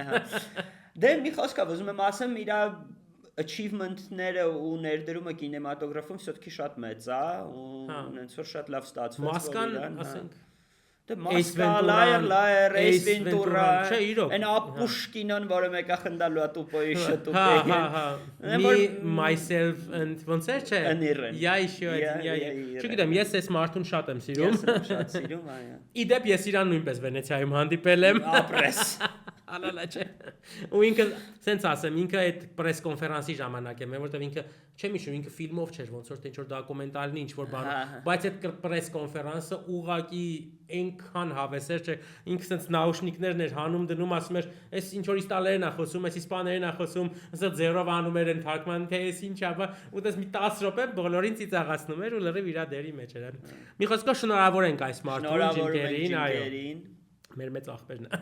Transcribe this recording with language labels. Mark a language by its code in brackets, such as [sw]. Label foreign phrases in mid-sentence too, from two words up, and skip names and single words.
[hy] Դե մի խոսքով ուզում եմ ասեմ, իր achievement-ները ու ներդրումը կինեմատոգրաֆում всё-таки շատ մեծ է, ու այնց որ շատ լավ ստացվեց։ Մասկան, ասենք Դե Մասկա, Liar, Ace Ventura, այն Ապուշկինն, որը մեկա խնդալու է տուպոյի շտուպեի։ Me, myself and ոնց է չէ։ [ru] Я еще один, я։ [hy] Չգիտեմ, ես այս մարդուն շատ եմ սիրում։ Ես շատ սիրում, այո։ Իդեպ ես իրան նույնպես Վենեցիայում հանդիպել եմ։ Ապրես։ Ալալա չէ։ Ու ինքը սենց ասեմ, ինքը այդ պրես կոնֆերանսի ժամանակ է, որտեվ ինքը չեմ հիշում, ինքը ֆիլմով չէր, ոնց որ թե ինչ-որ դոկումենտալնի ինչ-որ բան, բայց այդ պրես կոնֆերանսը ուղղակի այնքան հավես էր, չէ, ինքը սենց նաուշնիկներն էր հանում դնում, ասում էր, այս ինչ որ իտալերեն է խոսում, այս իսպաներեն է խոսում, ասա ձերով անում էր այն թարգման, թե այս ինչ է, ու դες մի 10 րոպե բոլորին ծիծաղացնում էր ու լրիվ իր դերի մեջ էր։ Մի խոսքով շնորհավոր ենք այս մարդուն, Jim Carrey-ին, այո։ Մեր մեծ աղբերն է։